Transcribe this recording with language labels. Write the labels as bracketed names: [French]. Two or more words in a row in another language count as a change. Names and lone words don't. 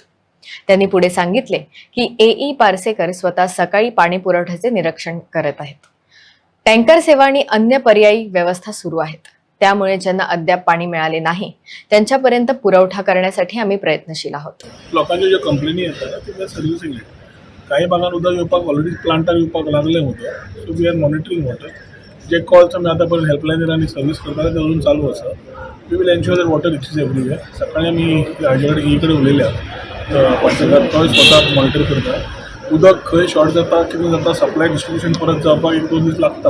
[Marathi] त्यांनी पुढे सांगितले की एई पारसेकर स्वतः सकाळी पाणी पुरवठ्याचे निरीक्षण करत आहेत. टँकर सेवा आणि अन्य पर्यायी व्यवस्था सुरू आहेत. त्यामुळे ज्यांना अद्याप पाणी मिळाले नाही त्यांच्यापर्यंत पुरवठा करण्यासाठी आम्ही प्रयत्नशील आहोत. लोकांच्या ज्या कंप्लेनी येतात त्या सर्व्हिसिंग आहे. [Konkani] काही भागात उदक येवपाक ऑलरेडी प्लांटाक येवपाक लागले होते. [English] so we are monitoring water. [Marathi] जे कॉल्स आम्ही आतापर्यंत हेल्पलाईनर आणि सर्व्हिस करतात ते अजून चालू आसा. [English] we will ensure that water reaches everywhere. [Konkani] सकाळी आम्ही हाजेकडे ईकडे उलयल्या पंचायत तो स्वतः मॉनिटर करता. उदक खंय शॉर्ट जाता कितें जाता [English] supply distribution [Konkani] परत जावपाक 1-2 दीस लागता.